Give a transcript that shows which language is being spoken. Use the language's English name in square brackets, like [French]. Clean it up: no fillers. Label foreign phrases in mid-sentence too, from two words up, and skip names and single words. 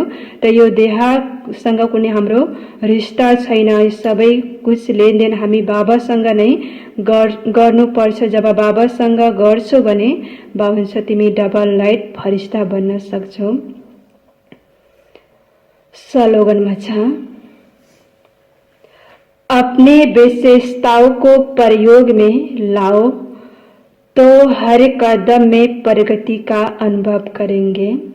[Nepali] त यो देहसँग कुनै हाम्रो रिश्ता छैन। यो सबै कुछ लेनदेन हामी बाबासँग नै गर्नुपर्छ। जब बाबासँग गर्छौ भने बाबुन्छ तिमी [English] double light [Nepali] फरिश्ता बन्न सक्छौ। स्लोगनमा छ, [Hindi] अपने विशेषताओं को प्रयोग में लाओ तो हर कदम में प्रगति का अनुभव करेंगे।